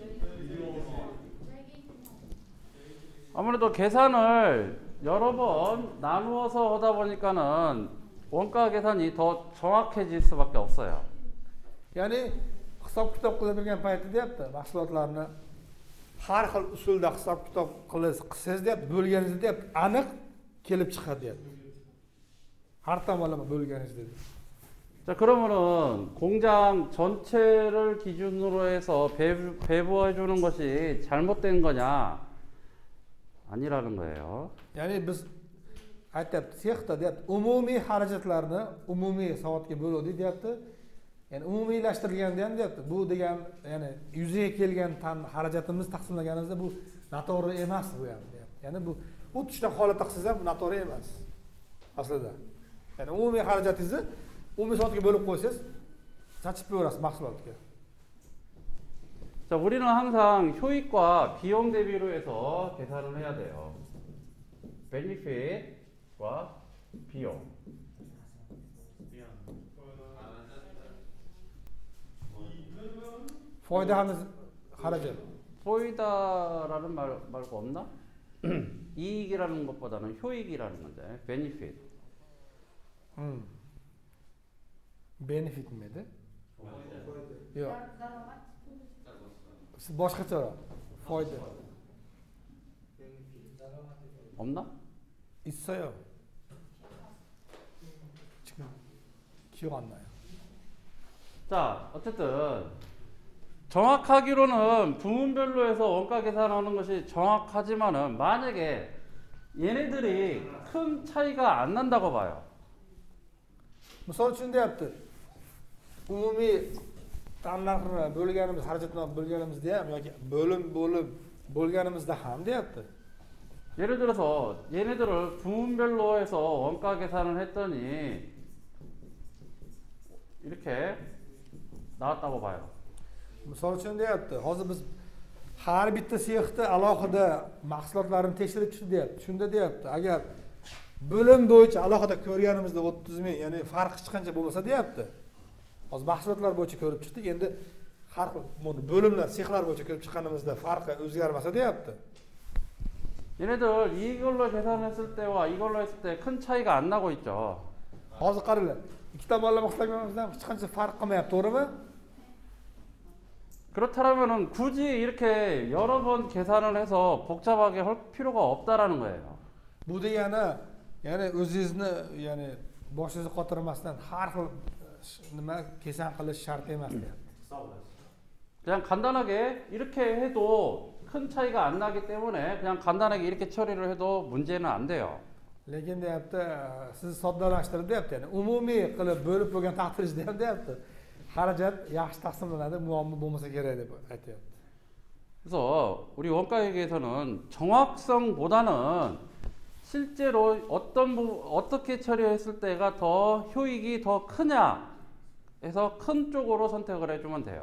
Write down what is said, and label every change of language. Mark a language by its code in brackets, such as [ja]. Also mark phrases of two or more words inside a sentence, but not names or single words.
[ko] 아무래도 계산을 여러 번 나누어서 하다 보니까는 원가 계산이 더 정확해질 수밖에 없어요. [uz] ya'ni hisob kitob qiladigan payti deyapti, mahsulotlarni har xil usulda hisob kitob qilsangiz deyapti, bo'lganingizda deyapti, aniq kelib chiqadi deyapti. Har tomonlama bo'lganingizda deyapti. [ko] 자, 그러면은 공장 전체를 기준으로 해서 배부해 주는 것이 잘못된 거냐? 아니라는 거예요. [uz] Ya'ni biz aytyapti, sexda deyapti, umumiy xarajatlarni umumiy soatga bo'ladi deyapti. Ya'ni umumiylashtirilganda ham deyapti. Bu degan, ya'ni yuzaga kelgan tan xarajatimiz taqsimlaganimizda bu noto'g'ri emas bu ham deyapti. Ya'ni bu xuddi shunaqa holatda qilsangiz ham bu noto'g'ri emas. Aslida. Ya'ni umumiy xarajatingizni umumiy soatga bo'lib qo'ysangiz, sachib qo'yasiz mahsulotga. [ko] 자, 우리는 항상 효익과 비용 대비로 해서 계산을 해야 돼요. benefit과 비용. [uz] Foyda ham xarajat. [ko] 포이다라는 말 말고 없나? 이익이라는 것보다는 효익이라는 건데, benefit. [uz] Benefit nima? Yo'q. Boshqacharoq. Foyda. [ko] 없나? 있어요. 지금 기억 안 나요. 자, 어쨌든 정확하기로는 부문별로 해서 원가 계산하는 것이 정확하지만은 만약에 얘네들이 큰 차이가 안 난다고 봐요. [uz] Misol uchun deyapti. Umumiy tanlarni bo'lganimiz, xarajatni bo'lganimizda ham yoki bo'lim bo'lganimizda ham deyapti. [ko] 예를 들어서 얘네들을 부문별로 해서 원가 계산을 했더니 이렇게 나왔다고 봐요. [uz] Misol uchun deyapti. Hozir biz har bitta sexda alohida mahsulotlarni tekshirib chiqdi deyapti. Shunda deyapti, agar bo'lim bo'yicha alohida ko'rganimizda 30 ming, ya'ni farqi hech qancha bo'lmasa deyapti. Hozir mahsulotlar bo'yicha ko'rib chiqdik. Endi har xil bo'limlar, sexlar bo'yicha ko'rib chiqqanimizda farqi o'zgarmasa deyapti. [ko] 얘네들 이걸로 계산했을 때와 이걸로 했을 때 큰 차이가 안 나고 있죠. [uz] Hozir qaranglar. Ikki tomonlama hisoblamamizdan hech qancha farq qilmayapti, to'g'rimi? [ko] 그렇다면은 굳이 이렇게 여러 번 계산을 해서 복잡하게 할 필요가 없다라는 거예요. [uz] Bu degani, ya'ni o'zingizni, ya'ni boshingizni qotirmasdan har xil nima kesan qilish shart emas deyapti. [ko] 그냥 간단하게 이렇게 해도 큰 차이가 안 나기 때문에 그냥 간단하게 이렇게 처리를 해도 문제는 안 돼요. [uz] Lekin deyapti, siz soddalashtirib deyapti, ya'ni umumiy qilib bo'lib bo'lgan taqdiringizda ham deyapti, xarajat yaxshi taqsimlanadi, muammo bo'lmasa kerak deb aytyapti. [ko] 그래서 우리 원가회계에서는 정확성보다는 실제로 어떻게 처리했을 때가 더 효익이 더 크냐 해서 큰 쪽으로 선택을 해주면 돼요.